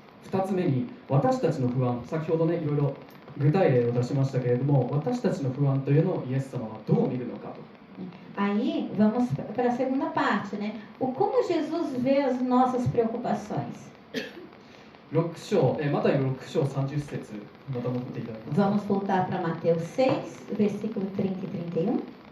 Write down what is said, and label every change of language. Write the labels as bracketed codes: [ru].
[ja] 2つ目に、私たちの不安、先ほどね、いろいろ具体例を出しましたけれども、私たちの不安というのをイエス様はどう見るのかと。 [pt] Aí, vamos para a segunda parte, né? Como Jesus vê as nossas preocupações. [ja] 6章、マタイの6章30節、また持っていただきます。 [pt] Vamos voltar para Mateus 6, versículo 30 e 31.